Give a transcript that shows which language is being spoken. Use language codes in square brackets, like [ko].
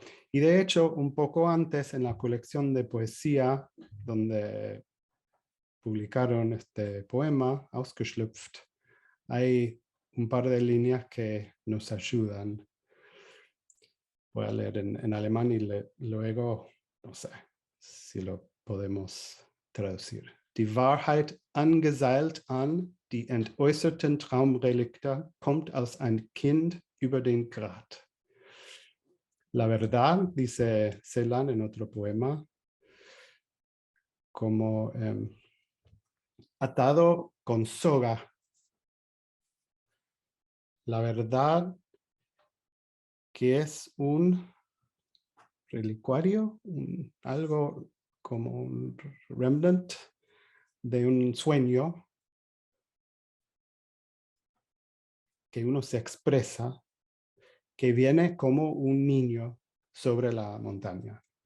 [es] Y de hecho, un poco antes, en la colección de poesía, donde publicaron este poema, Ausgeschlüpft, hay un par de líneas que nos ayudan. Voy a leer en alemán y luego, no sé si lo podemos traducir. [de] Die Wahrheit angeseilt an die entäußerten Traumrelikte kommt aus ein Kind über den Grat. [es] La verdad, dice Celan en otro poema, como atado con soga. La verdad que es un relicuario, algo como un remnant de un sueño que uno se expresa, que viene como un niño sobre la montaña.